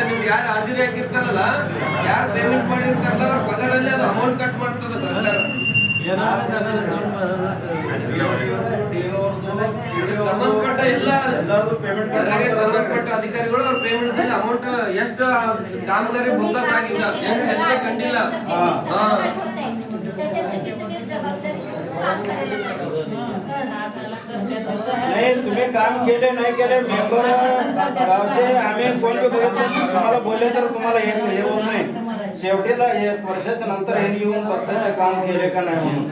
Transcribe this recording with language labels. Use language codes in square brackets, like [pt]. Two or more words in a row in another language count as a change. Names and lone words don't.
[kn] ನೀವು ಯಾರು ಹಾಜರಿ ಹಾಕಿರ್ತಾರಲ್ಲ, ಯಾರು ಪೇಮೆಂಟ್ ಮಾಡಿರ್ತಾರಲ್ಲ ಅವ್ರ ಪಗಾರಲ್ಲಿ ಅದು ಅಮೌಂಟ್ ಕಟ್ ಮಾಡ್ತದೆ ಸರ್ಕಾರ. ಸಂಬಂಧಪಟ್ಟ ಎಲ್ಲ ಸಂಬಂಧಪಟ್ಟ ಅಧಿಕಾರಿಗಳು ಅವ್ರ ಪೇಮೆಂಟ್ ಅಮೌಂಟ್ ಎಷ್ಟು ಕಾಮಗಾರಿ ಬೋಗಸ್ ಆಗಿಲ್ಲ, ಎಷ್ಟು ಕೆಲಸ ಕಂಡಿಲ್ಲ. [mr] नाही तुम्ही काम केले नाही केले मेंबर गावचे आम्ही कोण बी बघितलं तुम्हाला बोलले तर तुम्हाला हे होत नाही. शेवटीला 1 वर्षाच्या नंतर हे येऊन बघतात ते काम केले का नाही म्हणून.